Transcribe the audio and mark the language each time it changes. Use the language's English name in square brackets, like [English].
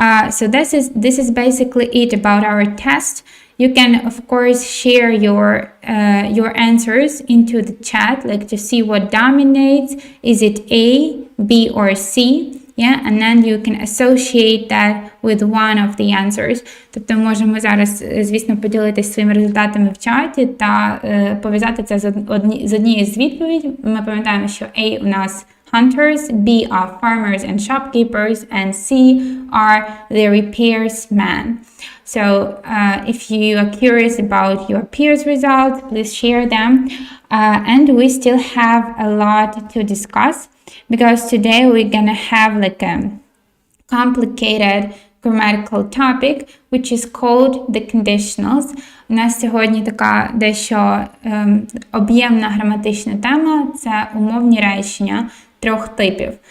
[English] So this is basically it about our test. You can of course share your answers into the chat, like to see what dominates. Is it A, B, or C? And then you can associate that with one of the answers. [Ukrainian] Тобто можемо зараз, звісно, поділитися своїми результатами в чаті та пов'язати це з однією з відповідей. Ми пам'ятаємо, що A у нас [English] hunters, B are farmers and shopkeepers, and C are the repairsmen. So if you are curious about your peers' results, please share them. And we still have a lot to discuss, because today we're gonna have like a complicated grammatical topic, which is called the conditionals. [Ukrainian] У нас сьогодні така дещо об'ємна граматична тема – це умовні речення 3 типів.